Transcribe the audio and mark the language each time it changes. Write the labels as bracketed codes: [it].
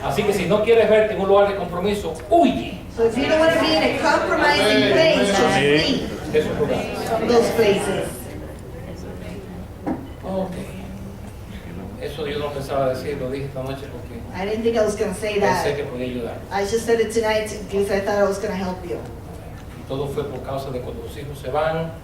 [es] Así que si no quieres verte en un lugar de compromiso, huye [en] So if you don't want to be in a compromising place, just flee [es] de esos lugares. [en] from those places. Ok. [es] Eso yo no pensaba decir, lo dije esta noche porque [en] I didn't think I was going to say [es] pensé [en] that. [es] que podía ayudar. [en] I just said it tonight because I thought I was going to help you. [es] Y todo fue por causa de cuando los hijos se van,